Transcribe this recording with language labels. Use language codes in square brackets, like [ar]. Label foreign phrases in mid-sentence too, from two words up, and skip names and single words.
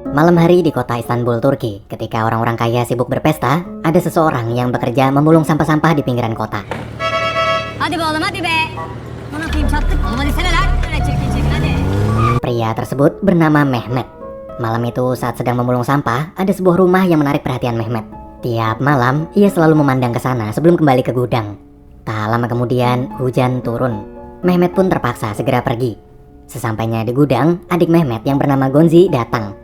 [id] Malam hari di kota Istanbul, Turki, ketika orang-orang kaya sibuk berpesta, ada seseorang yang bekerja memulung sampah-sampah di pinggiran kota. [tr] Hadi be oğlum hadi be. Bana kıyım çattık. Oğlum hadi sene lan. Öyle çirkin çirkin hadi. [id] Pria tersebut bernama Mehmet. Malam itu saat sedang memulung sampah, ada sebuah rumah yang menarik perhatian Mehmet. Tiap malam, ia selalu memandang ke sana sebelum kembali ke gudang. Tak lama kemudian, hujan turun. Mehmet pun terpaksa segera pergi. Sesampainya di gudang, adik Mehmet yang bernama Gonzi datang.